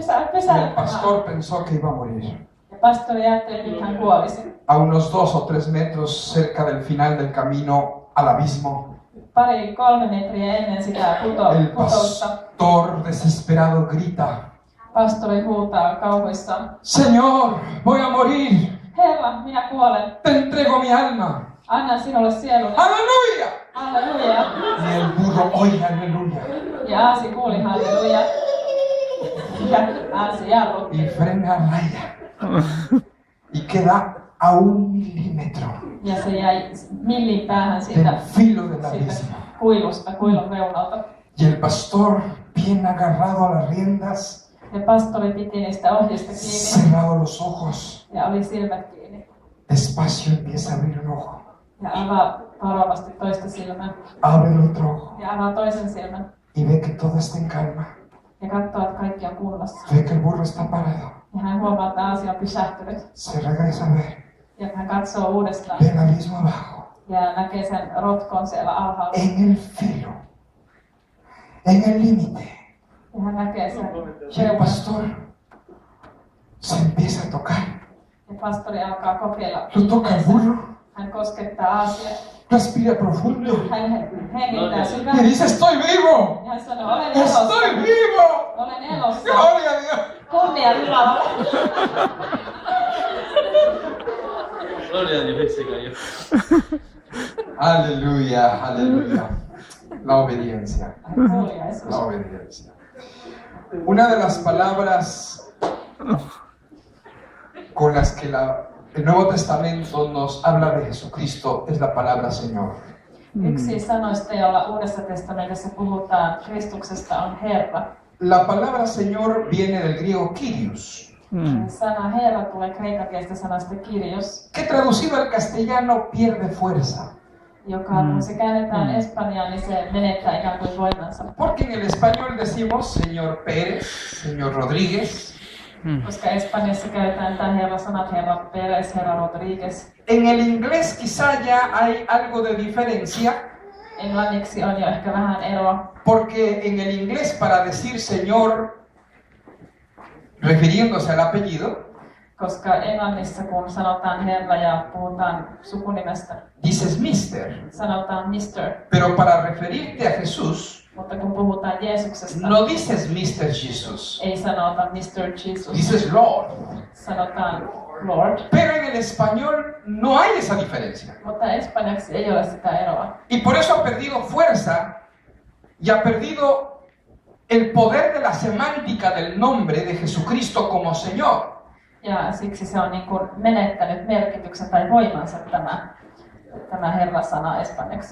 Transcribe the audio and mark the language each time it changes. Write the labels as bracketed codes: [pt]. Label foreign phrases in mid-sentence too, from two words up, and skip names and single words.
[fi] pysähdy. [es] el pastor pensó que iba a morir. [fi] Ja pastori ajatteli, että hän kuolisi. [es] A unos 2 o 3 metros cerca del final del camino al abismo, [fi] 2-3 metriä ennen sitä [es] el [fi] putousta. [es] pastor desesperado grita: [fi] Pastori huutaa kauhuissaan. [es] Señor, voy a morir. [fi] Herra, minä kuolen. [es] Te entrego mi alma. [fi] Annan sinulle sieluni. [es] ¡Aleluya! [fi] Halleluja. [es] Y el burro oye aleluya. [fi] Ja Aasi kuuli halleluja. Ja Aasi jarrutti. [es] Y frena a raya. Y queda a 1 milímetro [fi] Ja se jäi millin päähän [es] del [fi] siitä [es] filo del abismo. [fi] kuilun reunalta. [es] Y el pastor, bien agarrado a las riendas, [fi] Ja pastori piti niistä ohjista kiinni [es] cerrado los ojos, [fi] ja oli silmät kiinni. [es] despacio empieza a abrir un ojo, [fi] Ja avaa varovasti toista silmää. [es] abre el otro ojo [fi] Ja avaa toisen silmän. [es] y ve que todo está en calma. [fi] Ja katsoo, että kaikki on kunnossa. [es] Ve que el burro está parado. [fi] Ja hän huomaa, että Aasi on pysähtynyt. [es] Se regresa a ver, [fi] Ja hän katsoo uudestaan. [es] ve el abismo abajo, [fi] Ja näkee sen rotkon siellä alhaalla. [es] en el filo, en el límite. [fi] Ja hän näkee sen [es] Y el [fi] reunan. [es] pastor se empieza a tocar. [fi] Ja pastori alkaa kokeilla. [es] Lo toca el burro, [fi] Hän koskettaa Aasia. [es] respira profundo [fi] Hän hengittää [es] y [fi] syvään. [es] dice: ¡Estoy vivo! [fi] Ja hän sanoo, olen elossa. [es] ¡Estoy vivo! [fi] Olen elossa. [es] ¡Gloria a Dios! [fi] Kunnia Jumalalle. [es] Gloria a Dios, ese gallo. Aleluya, aleluya. La obediencia, [fi] Kuulija Jeesus. [es] la obediencia. Una de las palabras con las que el Nuevo Testamento nos habla de Jesucristo es la palabra Señor. [fi] Yksi sanoista, jolla Uudessa testamentissa puhutaan Kristuksesta, on Herra. [es] La palabra Señor viene del griego Kyrios, [fi] Sana Herra tulee kreikankielistä sanasta Kyrios, [es] que traducido al castellano pierde fuerza. [fi] joka kun se käännetään espanjaan, niin se menettää ikään kuin voimansa. [es] Porque en el español decimos Señor Pérez, Señor Rodríguez. [fi] Koska Espanjassa käytetään tämä Herra-sanat Herra Pérez, Herra Rodríguez. [es] En el inglés quizá ya hay algo de diferencia, [fi] Englanniksi on jo ehkä vähän eroa, [es] porque en el inglés para decir Señor, refiriéndose al apellido, [fi] koska Englannissa kun sanotaan Herra ja puhutaan sukunimestä, [es] dices Mister. [fi] sanotaan Mr. [es] Pero para referirte a Jesús, [fi] Mutta kun puhutaan Jeesuksesta, [es] no dices Mr. Jesus, [fi] ei sanota Mr. Jesus, [es] dices Lord. [fi] sanotaan Lord. [es] Pero en el español no hay esa diferencia. [fi] Mutta espanjaksi ei ole sitä eroa. [es] Y por eso ha perdido fuerza y ha perdido el poder de la semántica del nombre de Jesucristo como Señor. [fi] Ja siksi se on niin kuin menettänyt merkityksen tai voimansa tämä Herra-sana espanjaksi.